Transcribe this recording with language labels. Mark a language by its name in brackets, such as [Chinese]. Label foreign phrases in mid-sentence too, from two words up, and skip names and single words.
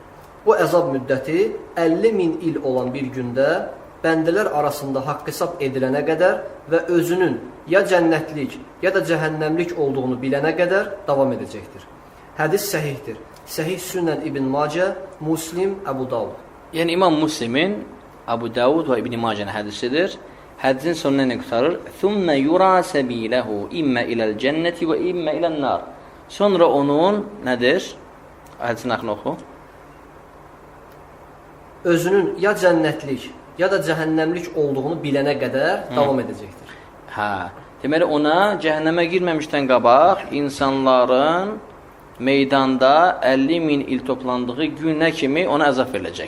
[Azerbaijani] Bu əzab müddəti 50.000 il olan bir gündə bəndələr arasında haqq hesab edilənə qədər və özünün ya cənnətlik, ya da cəhənnəmlik olduğunu bilənə qədər davam edəcəkdir. Hədis səhihdir. Səhih Sünnən İbn Macə, Muslim, Əbu Davud. Yəni İmam Müslimin Əbu Davud və İbn Macənin hədisidir. Hədisin sonuna nə qutarır? [Arabic] ثُمَّ يُرَى سَبِيلَهُ إِمَّا إِلَى الْجَنَّةِ وَإِمَّا إِلَى النَّارِ. [Azerbaijani] Sonra onun nədir? Hədisin axını oxu. Özünün ya cənnətlik, ya da cəhənnəmlik olduğunu bilənə qədər davam edəcəkdir. Hə, deməli ona cəhənnəmə girməmişdən qabaq insanların meydanda 50.000 il toplandığı günə kimi ona əzab veriləcək.